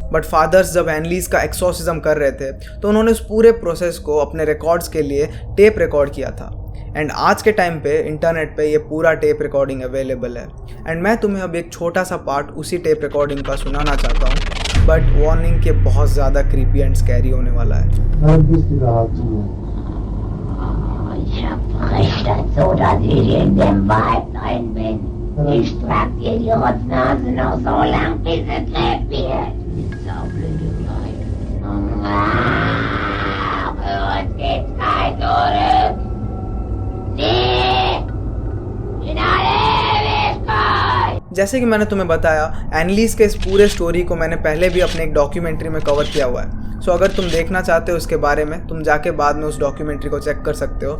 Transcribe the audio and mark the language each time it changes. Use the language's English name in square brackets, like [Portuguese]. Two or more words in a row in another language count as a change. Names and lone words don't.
[English] but Fathers [Hindi] जब एनलीज का एक्सोर्सिज्म कर रहे थे तो उन्होंने उस पूरे प्रोसेस को अपने रिकॉर्ड्स के लिए [English] tape record [Hindi] किया था। एंड आज के टाइम पे इंटरनेट पे ये पूरा [English] tape recording available [Hindi] है। एंड मैं तुम्हें अब एक छोटा सा पार्ट उसी [English] tape recording [Hindi] का सुनाना चाहता हूँ, [English] but warning [Hindi] के बहुत ज़्यादा [English] creepy and scary [Hindi] होने वाला है। [German] Ich hab recht dazu, dass ich in dem Wald drin bin. Ich trag dir die Rotznase noch so lang, bis es lebt wird. Saublöde Leute. Für uns geht's kein zurück. Nee! In alle Ewigkeit! [Hindi] जैसे कि मैंने तुम्हें बताया, एनलीज के इस पूरे स्टोरी को मैंने पहले भी अपने एक डॉक्यूमेंट्री में कवर किया हुआ है। सो अगर तुम देखना चाहते हो इसके बारे में, तुम जाके बाद में उस डॉक्यूमेंट्री को चेक कर सकते हो।